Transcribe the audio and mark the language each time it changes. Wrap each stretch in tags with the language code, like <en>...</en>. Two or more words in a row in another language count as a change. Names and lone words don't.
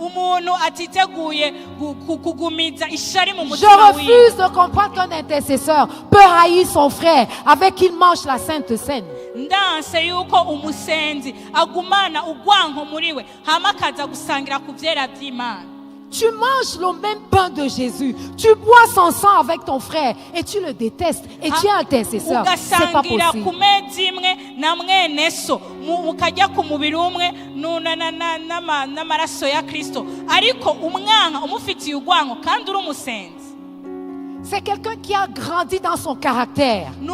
<fr>Je refuse de comprendre qu'un intercesseur peut haïr son frère avec qui il mange la Sainte Seine.</fr> <rn>Ndanse yuko umusenzi agumana ugwanko muriwe hamakaza gusangira ku vyera vy'Imana.</rn> <fr>Tu manges le même pain de Jésus. Tu bois son sang avec ton frère et tu le détestes et tu es intercesseur. C'est pas possible. C'est quelqu'un qui a grandi dans son caractère.</fr>